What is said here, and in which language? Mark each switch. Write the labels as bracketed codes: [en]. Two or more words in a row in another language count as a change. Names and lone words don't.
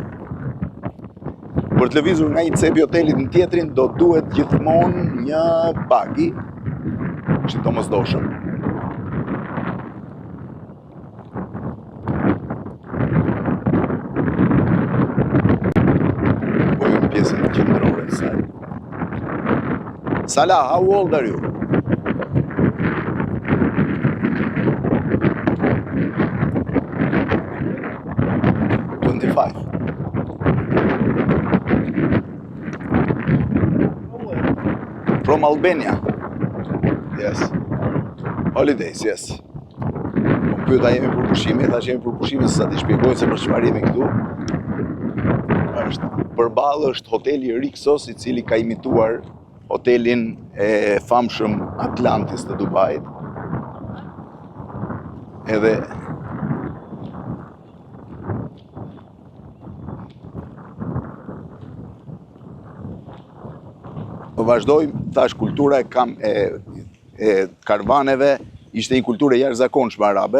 [sq] Për të lëvizur nga një cepi hotelit në tjetrin, do duhet gjithmonë një bagi, që domosdoshëm. Pojmë pjesën qendrore të saj. [en] Salah, how old are you? From Albania. Yes. Holidays, yes. [sq] Po pyeta jemi për pushime, thash jemi për pushime, sa ti shpjegoj se për çfarë jemi këtu. Përballë është hoteli Rixos, I cili ka imituar hotelin e famshëm Atlantis të Dubait. Edhe vazhdojmë, thash, kultura e karvaneve ishte një kulturë e jashtëzakonshme arabe.